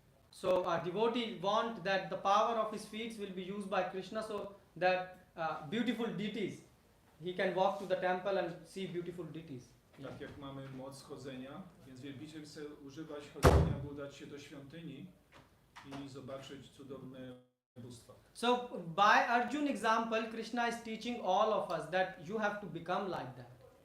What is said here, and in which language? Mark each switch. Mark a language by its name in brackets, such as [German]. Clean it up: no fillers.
[English] So a devotee want that the power of his feet will be used by Krishna, so that beautiful deities, he can walk to the temple and see beautiful deities. [Polish] Tak jak mamy moc chodzenia, więc wielbiciel chce używać chodzenia, by udać się do świątyni i zobaczyć cudowne bóstwa. [English] So by Arjun example, Krishna is teaching all of us that you have to become like that.